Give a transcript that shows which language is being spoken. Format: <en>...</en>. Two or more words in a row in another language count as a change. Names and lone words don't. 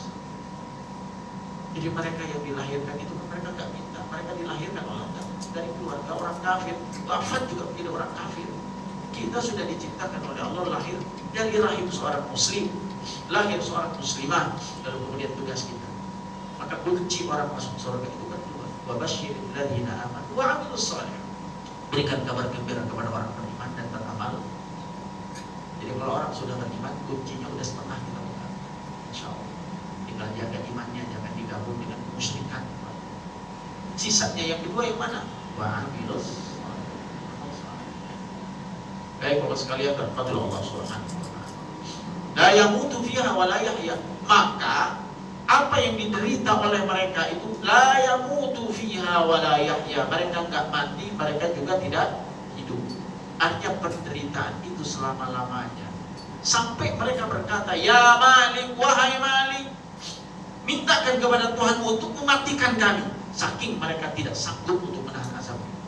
<id>Jadi mereka yang dilahirkan itu mereka gak minta, mereka dilahirkan dari keluarga orang kafir, wafat juga menjadi orang kafir. Kita sudah diciptakan oleh Allah lahir dari rahim seorang muslim, lahir seorang muslimah, lalu kemudian tugas kita. Maka kunci orang masuk surga itu kan dua.</id> <ar>وبشر الذين آمنوا وعملوا الصالحات.</ar> <id>Berikan kabar gembira kepada orang beriman dan beramal. Jadi kalau orang sudah beriman, kuncinya sudah setengah kita buka. Insyaallah. Tinggal jaga imannya, jangan digabung dengan kemusyrikan. Sisanya yang kedua yang mana?</id> <ar>وعملوا.</ar> <id>Baik Bapak sekalian, terhadap Allah</id> <ar>سبحانه وتعالى. لا يموت فيها ولا يحيا.</ar> <id>Maka apa yang diderita oleh mereka itu</id> <ar>لا يموت فيها ولا يحيا.</ar> <id>Mereka enggak mati, mereka juga tidak hidup. Artinya penderitaan itu selama-lamanya. Sampai mereka berkata, "Ya Malik, wahai Malik, mintakan kepada Tuhanmu untuk mematikan kami." Saking mereka tidak sanggup untuk menahan azab.</id>